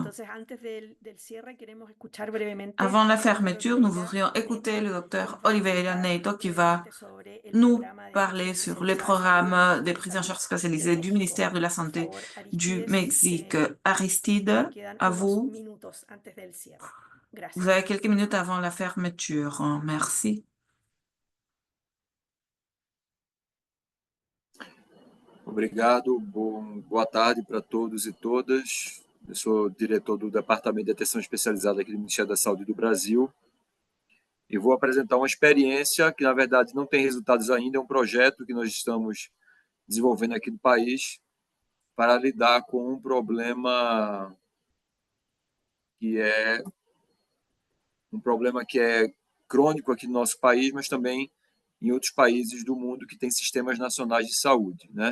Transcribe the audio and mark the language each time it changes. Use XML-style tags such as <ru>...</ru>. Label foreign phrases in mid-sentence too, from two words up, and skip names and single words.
<fr>Avant la fermeture, nous voudrions écouter le docteur Oliveira Neto qui va nous parler sur le programme des prises en charge spécialisées du ministère de la Santé du Mexique. Aristide, à vous. Vous avez quelques minutes avant la fermeture. Merci.</fr> <pt>Obrigado, boa tarde para todos e todas. Eu sou diretor do Departamento de Atenção Especializada aqui do Ministério da Saúde do Brasil e vou apresentar uma experiência que, na verdade, não tem resultados ainda, é um projeto que nós estamos desenvolvendo aqui no país para lidar com um problema que é crônico aqui no nosso país, mas também em outros países do mundo que têm sistemas nacionais de saúde, né?</pt>